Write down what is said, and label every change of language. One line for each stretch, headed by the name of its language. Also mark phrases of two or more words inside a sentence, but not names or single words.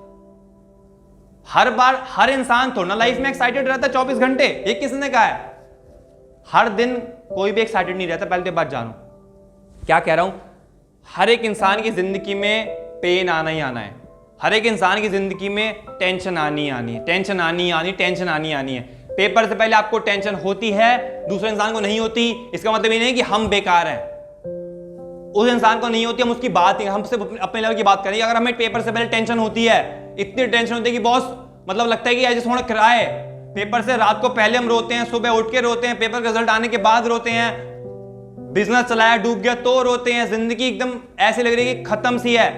Hindi: हर बार हर इंसान थोड़ा ना लाइफ में एक्साइटेड रहता है 24 घंटे, ये किसने कहा है? हर दिन कोई भी एक्साइटेड नहीं रहता, पहले तो बात जानो क्या कह रहा हूं। हर एक इंसान की जिंदगी में पेन आना ही आना है, हर एक इंसान की जिंदगी में टेंशन आनी आनी है, टेंशन आनी आनी, टेंशन आनी आनी है। पेपर से पहले आपको टेंशन होती है, दूसरे इंसान को नहीं होती, इसका मतलब ये नहीं कि हम बेकार हैं, उस इंसान को नहीं होती, हम उसकी बात ही, हम सिर्फ अपने लेवल की बात करेंगे। अगर हमें पेपर से पहले टेंशन होती है, इतनी टेंशन होती है कि बॉस मतलब लगता है कि
English: I just want to cry.
Hindi: पेपर से रात को पहले हम रोते हैं, सुबह उठ के रोते हैं, पेपर का रिजल्ट आने के बाद रोते हैं, बिजनेस चलाया डूब गया तो रोते हैं, जिंदगी एकदम ऐसे लग रही है कि खत्म सी है।